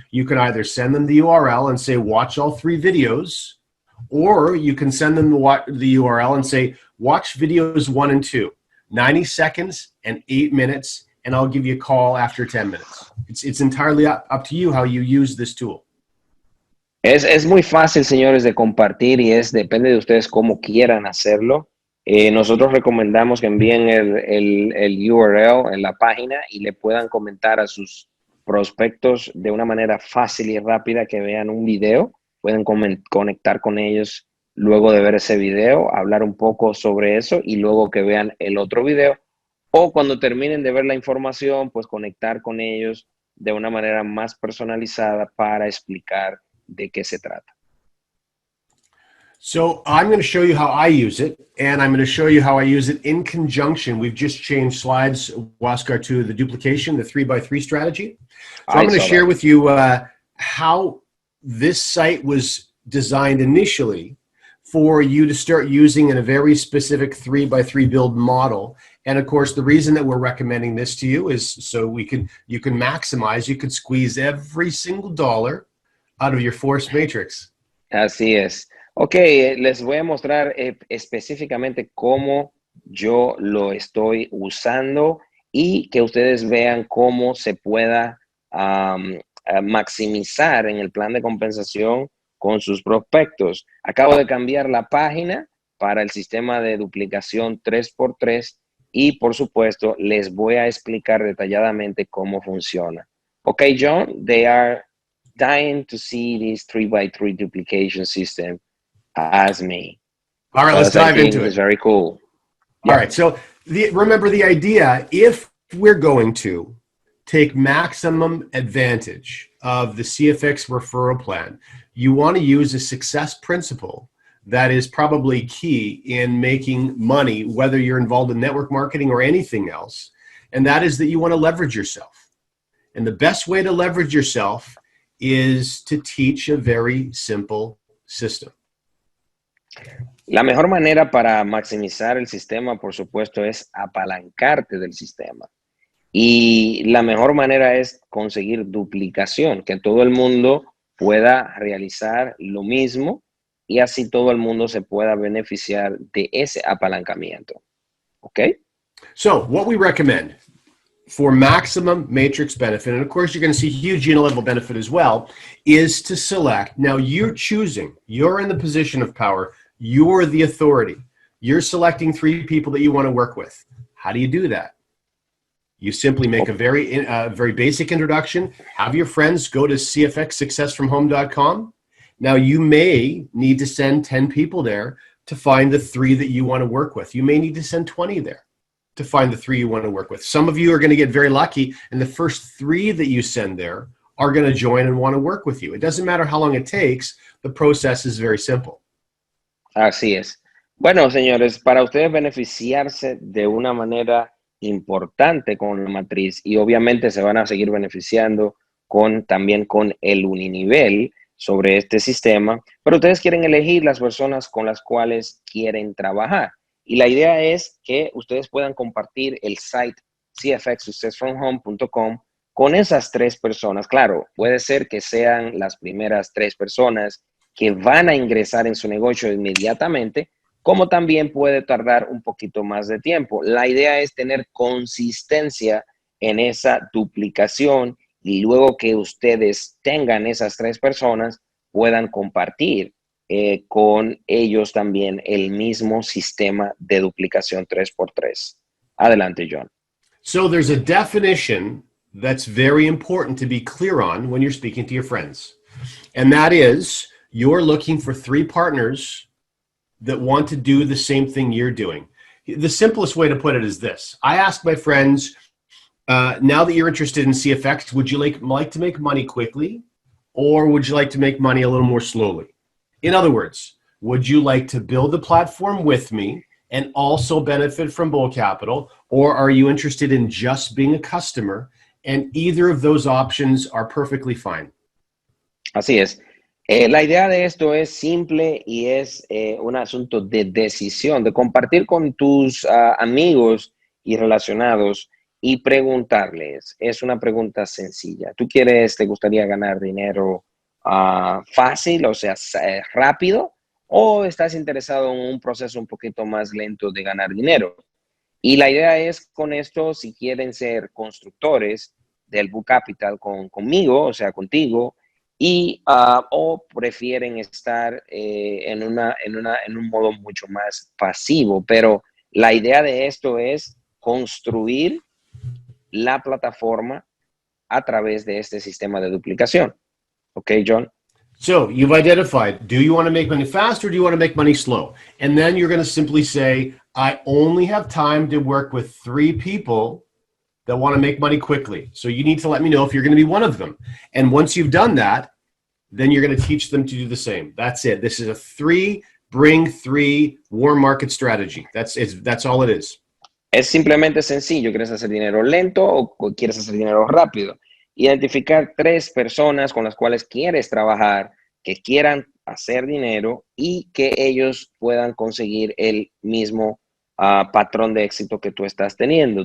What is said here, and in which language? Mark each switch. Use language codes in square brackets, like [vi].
[en] You can either send them the URL and say, watch all 3 videos, or you can send them the URL and say, watch videos 1 and 2, 90 seconds and 8 minutes, and I'll give you a call after 10 minutes. It's entirely up to you how you use this tool. [es] Es muy fácil, señores, de compartir, y depende de ustedes cómo quieran hacerlo. Nosotros recomendamos que envíen el URL en la página y le puedan comentar a sus prospectos de una manera fácil y rápida, que vean un video, pueden conectar con ellos luego de ver ese video, hablar un poco sobre eso y luego que vean el otro video, o cuando terminen de ver la información, pues conectar con ellos de una manera más personalizada para explicar de qué se trata. [en] So I'm going to show you how I use it, and I'm going to show you how I use it in conjunction. We've just changed slides, Oscar, to the duplication, the 3x3 strategy. So I'm going to share with you how this site was designed initially for you to start using in a very specific 3x3 build model. And of course, the reason that we're recommending this to you is so you can maximize, you can squeeze every single dollar out of your force matrix. [es] Así es. Ok, les voy a mostrar específicamente cómo yo lo estoy usando y que ustedes vean cómo se pueda maximizar en el plan de compensación con sus prospectos. Acabo de cambiar la página para el sistema de duplicación 3x3 y, por supuesto, les voy a explicar detalladamente cómo funciona. [en] Ok, John, they are dying to see this 3x3 duplication system as me. All right, let's dive into it. It's very cool. All right, so remember the idea, if we're going to take maximum advantage of the CFX referral plan, you want to use a success principle that is probably key in making money, whether you're involved in network marketing or anything else, and that is that you want to leverage yourself. And the best way to leverage yourself is to teach a very simple system. [es] La mejor manera para maximizar el sistema, por supuesto, es apalancarte del sistema. Y la mejor manera es conseguir duplicación, que todo el mundo pueda realizar lo mismo y así todo el mundo se pueda beneficiar de ese apalancamiento. ¿Ok? [en] So, what we recommend for maximum matrix benefit, and of course you're going to see huge unit-level benefit as well, is to select. Now you're choosing, you're in the position of power, you're the authority. You're selecting 3 people that you want to work with. How do you do that? You simply make a very basic introduction, have your friends go to cfxsuccessfromhome.com. Now you may need to send 10 people there to find the 3 that you want to work with. You may need to send 20 there to find the 3 you want to work with. Some of you are going to get very lucky, and the first 3 that you send there are going to join and want to work with you. It doesn't matter how long it takes. The process is very simple. [es] Así es. Bueno, señores, para ustedes beneficiarse de una manera importante con la matriz, y obviamente se van a seguir beneficiando también con el uninivel sobre este sistema, pero ustedes quieren elegir las personas con las cuales quieren trabajar. Y la idea es que ustedes puedan compartir el site cfxsuccessfromhome.com con esas 3 personas. Claro, puede ser que sean las primeras 3 personas que van a ingresar en su negocio inmediatamente, como también puede tardar un poquito más de tiempo. La idea es tener consistencia en esa duplicación y luego que ustedes tengan esas 3 personas, puedan compartir con ellos también el mismo sistema de duplicación 3x3. Adelante, John. [en] So there's a definition that's very important to be clear on when you're speaking to your friends. And that is, you're looking for 3 partners that want to do the same thing you're doing. The simplest way to put it is this. I ask my friends, now that you're interested in CFX, would you like to make money quickly, or would you like to make money a little more slowly? In other words, would you like to build a platform with me and also benefit from Bull Capital, or are you interested in just being a customer? And either of those options are perfectly fine. [es] Así es. La idea de esto es simple y es un asunto de decisión, de compartir con tus amigos y relacionados y preguntarles. Es una pregunta sencilla. ¿Te gustaría ganar dinero fácil, o sea, rápido? ¿O estás interesado en un proceso un poquito más lento de ganar dinero? Y la idea es con esto, si quieren ser constructores del Book Capital conmigo, o sea, contigo, y o prefieren estar en un modo mucho más pasivo. Pero la idea de esto es construir la plataforma a través de este sistema de duplicación. ¿Ok, John? [en] So you've identified, do you want to make money fast or do you want to make money slow? And then you're going to simply say, I only have time to work with 3 people that want to make money quickly. So you need to let me know if you're going to be one of them. And once you've done that, then you're going to teach them to do the same. That's it. This is a 3 bring 3 warm market strategy. That's all it is. [es] Es simplemente sencillo. ¿Quieres hacer dinero lento o quieres hacer dinero rápido? Identificar 3 personas con las cuales quieres trabajar, que quieran hacer dinero y que ellos puedan conseguir el mismo patrón de éxito que tú estás teniendo.